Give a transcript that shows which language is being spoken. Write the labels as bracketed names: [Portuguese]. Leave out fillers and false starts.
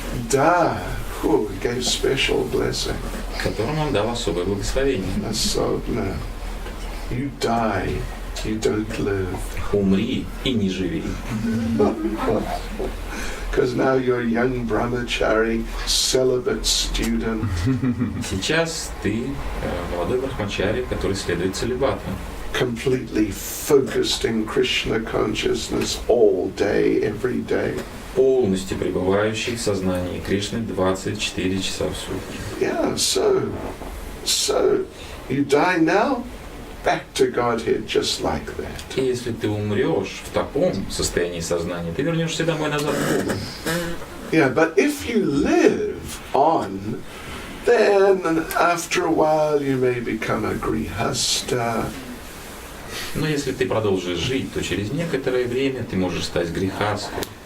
[English] Da, who gave special blessing. [Russian] Которому он дал особое благословение. [English] Asogna. You die, you don't live. [Russian] Умри и не живи. [English] Because now you're a young brahmachari, celibate student. [Russian] Сейчас ты молодой брахмачари, который следует целибату. [English] Completely focused in Krishna consciousness all day, every day. [Russian] Полностью пребывающий в сознании Кришны 24 часа в сутки. [English] Yeah, so you die now, back to Godhead just like that. [Russian] И если ты умрешь в таком состоянии сознания, ты вернешься домой назад к Богу. [English] Yeah, but if you live on, then after a while you may become a grihasta. [Russian] Но если ты продолжишь жить, то через некоторое время ты можешь стать грехастом.